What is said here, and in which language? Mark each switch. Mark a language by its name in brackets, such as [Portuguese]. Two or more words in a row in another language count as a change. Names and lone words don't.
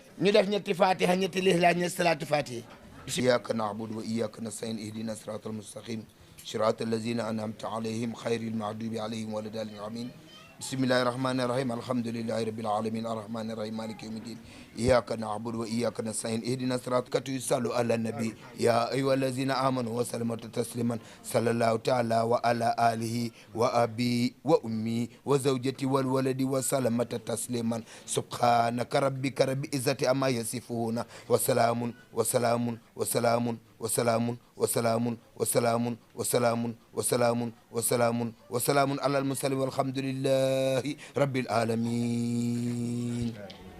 [Wolof] ñu def ñetti fatiha ñetti lihla ñetti salatu fatiha [Arabic] إياك نعبد وإياك نستعين اهدنا الصراط المستقيم صراط الذين أنعمت عليهم غير المغضوب عليهم ولا الضالين آمين بسم الله الرحمن الرحيم الحمد لله رب العالمين الرحمن الرحيم مالك يوم الدين إياك نعبد وإياك نستعين اهدنا الصراط صلوا على النبي يا أيها الذين آمنوا وسلموا تسليما صلى الله تعالى وعلى آله وأبي وأمي وزوجتي والولد وسلامة تسليما سبحانك ربك رب العزة عما يصفون وسلام وسلام وسلام وسلام وسلام وسلام وسلام وسلام وسلام وسلام على المرسلين والحمد لله رب العالمين